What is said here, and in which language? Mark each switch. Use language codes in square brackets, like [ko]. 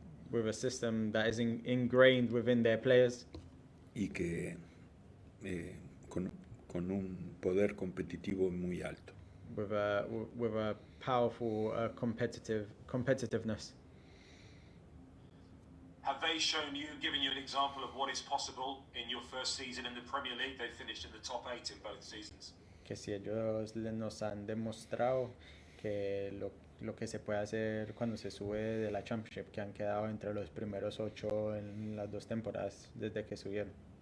[en] with a system that is ingrained within their players, [es] y que con un poder competitivo muy alto. [en] with a powerful competitiveness. Have they shown you, given you an example of what is possible in your first season in the Premier League? They finished in the top 8 in both seasons. [es] Que si ellos nos han demostrado que lo que se puede hacer cuando se sube de la Championship, que han quedado entre los primeros 8 en las 2 temporadas desde que subieron.